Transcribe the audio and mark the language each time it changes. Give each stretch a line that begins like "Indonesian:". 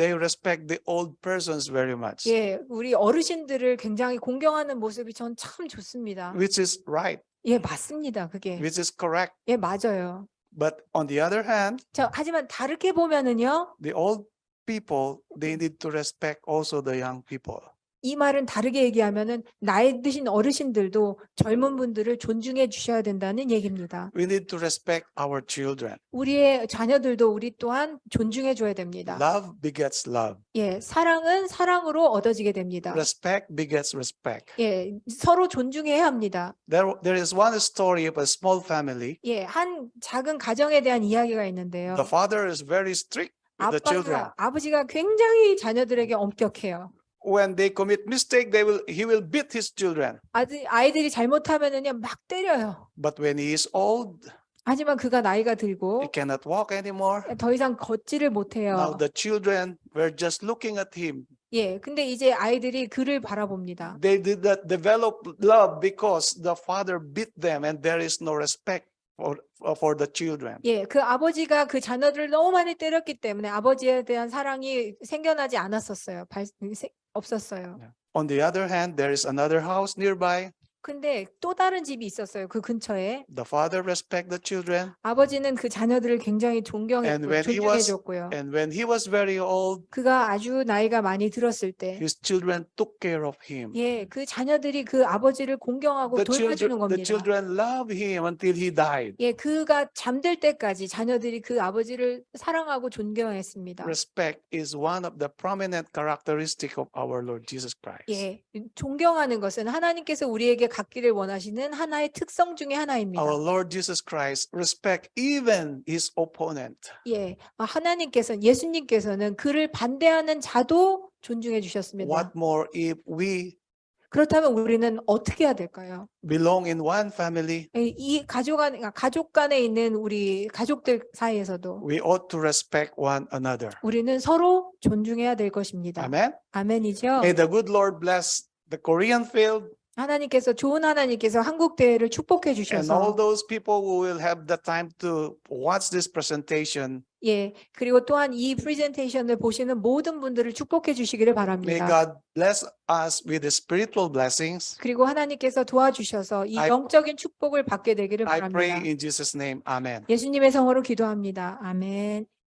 English: They respect the old persons very much,
Korean: 예, 우리 어르신들을 굉장히 공경하는 모습이 전 참 좋습니다.
English: which is right,
Korean: 예, 맞습니다. 그게
English: which is correct.
Korean: 예, 맞아요.
English: But on the other hand,
Korean: 하지만 다르게 보면은요.
English: the old people, they need to respect also the young people.
Korean: 이 말은 다르게 얘기하면은 나이 드신 어르신들도 젊은 분들을 존중해 주셔야 된다는 얘기입니다.
English: We need to respect our children.
Korean: 우리의 자녀들도 우리 또한 존중해 줘야 됩니다.
English: Love begets love.
Korean: 예, 사랑은 사랑으로 얻어지게 됩니다.
English: Respect begets respect.
Korean: 예, 서로 존중해야 합니다.
English: There is one story of a small family.
Korean: 예, 한 작은 가정에 대한 이야기가 있는데요.
English: The father is very strict with the children.
Korean: 아버지가 굉장히 자녀들에게 엄격해요.
English: When they commit mistake, he will beat his children.
Korean: 아이들이 잘못하면은요 막 때려요.
English: But when he is old,
Korean: 하지만 그가 나이가 들고
English: he cannot walk anymore.
Korean: 더 이상 걷지를
English: Now
Korean: 못해요.
English: the children were just looking at him.
Korean: 예, 근데 이제 아이들이 그를 바라봅니다.
English: They did not develop love because the father beat them and there is no respect for the children.
Korean: 예, 그 아버지가 그 자녀들을 너무 많이 때렸기 때문에 아버지에 대한 사랑이 생겨나지 않았었어요. 없었어요.
English: On the other hand, there is another house nearby.
Korean: 근데 또 다른 집이 있었어요. 그 근처에.
English: The father respect the children,
Korean: 아버지는 그 자녀들을 굉장히
English: and
Korean: 존중해줬고요.
English: when he was very old,
Korean: 그가 아주 나이가 많이 들었을 때,
English: his children took care of him.
Korean: 예, 그 자녀들이 그 아버지를 공경하고 돌봐주는
English: The
Korean: 겁니다.
English: children loved him until he died.
Korean: 예, 그가 잠들 때까지 자녀들이 그 아버지를 사랑하고 존경했습니다.
English: Respect is one of the prominent characteristic of our Lord Jesus Christ.
Korean: 예, 존경하는 것은 하나님께서 우리에게 갖기를 원하시는 하나의 특성 중에 하나입니다.
English: Our Lord Jesus Christ respect even his opponent.
Korean: 예, 예수님께서는 그를 반대하는 자도 존중해 주셨습니다.
English: What more if we
Korean: 그렇다면 우리는 어떻게 해야 될까요?
English: belong in one family?
Korean: 예, 이 가족 간에 있는 우리 가족들 사이에서도
English: We ought to respect one another.
Korean: 우리는 서로 존중해야 될 것입니다.
English: Amen.
Korean: 아멘이죠?
English: May the good Lord bless the Korean field
Korean: 좋은 하나님께서 한국 대회를 축복해
English: and all
Korean: 주셔서
English: those people who will have the time to watch this presentation.
Korean: 예, 그리고 또한 이 프레젠테이션을 보시는 모든 분들을 축복해 주시기를
English: May
Korean: 바랍니다.
English: God bless us with the spiritual blessings.
Korean: 그리고 하나님께서 도와주셔서 이
English: I-
Korean: 영적인 축복을 받게 되기를
English: I pray
Korean: 바랍니다.
English: in Jesus' name. Amen.
Korean: 예수님의 성으로 기도합니다. 아멘.